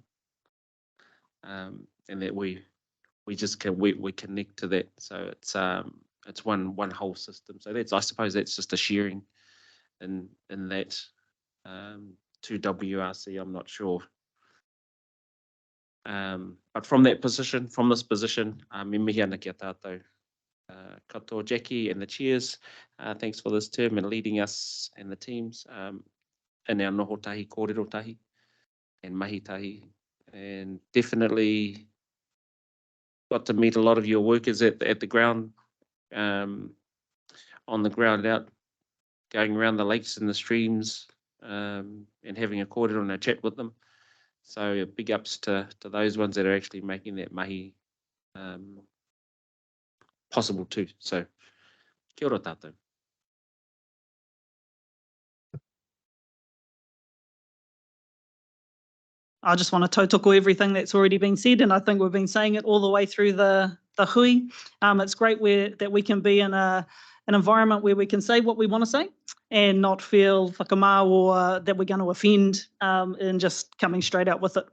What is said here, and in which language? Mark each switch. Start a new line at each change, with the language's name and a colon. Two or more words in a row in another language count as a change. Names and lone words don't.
English: And that we just we connect to that. So it's one whole system. So I suppose that's just a sharing in that to WRC. I'm not sure. But from this position,
Māori: me mihi ana kia tātou.
English: Katoa Jackie and the chairs, thanks for this term and leading us and the teams in our
Māori: noho tahi, kōrero tahi
English: and
Māori: mahi tahi.
English: And definitely got to meet a lot of your workers at the ground, on the ground out, going around the lakes and the streams, and having a kōrero and a chat with them. So big ups to those ones that are actually making that mahi possible too.
Māori: So kia ora tātou.
English: I just want to tautoko everything that's already been said, and I think we've been saying it all the way through the hui. It's great that we can be in an environment where we can say what we want to say and not feel whakamā or that we're going to offend and just coming straight out with it.